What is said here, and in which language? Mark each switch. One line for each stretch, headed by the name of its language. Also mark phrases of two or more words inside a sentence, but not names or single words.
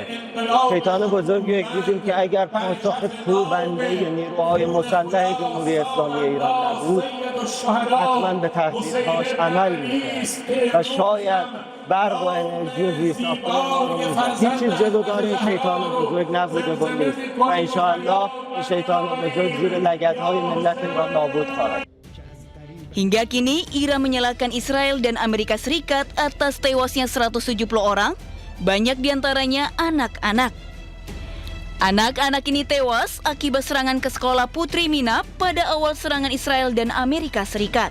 Persian: شیطان بزرگی رو دیدیم که اگر پاسخ کوبنده نیروهای مسلح جمهوری اسلامی ایران نبود حتما به تهدیدهاش عمل می‌کرد و شاید برق و انرژی و زیست آفرین هیچ چیز جلودار شیطان بزرگ نبوده و نیست و انشاءالله این شیطان بزرگ زیر لگدهای ملت ایران نابود خواهد.
Indonesian: Hingga kini, Iran menyalahkan Israel dan Amerika Serikat atas tewasnya 170 orang, banyak diantaranya anak-anak. Anak-anak ini tewas akibat serangan ke sekolah Putri Minab pada awal serangan Israel dan Amerika Serikat.